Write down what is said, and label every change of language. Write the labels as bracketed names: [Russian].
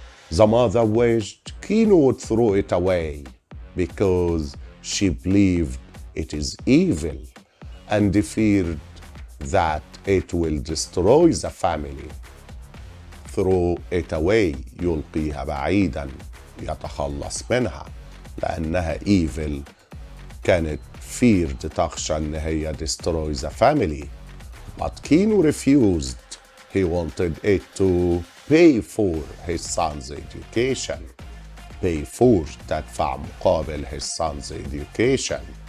[English] The mother wished Kino would throw it away because she believed it is evil and feared that it will destroy the family. Throw it away, [Arabic] يلقيها بعيدا، يتخلص منها، لأنها evil. كانت feared، تخشى إن هي [English] destroy the family. But Kino refused. He wanted it to pay for his son's education. Pay for [Arabic] تدفع مقابل [English] his son's education.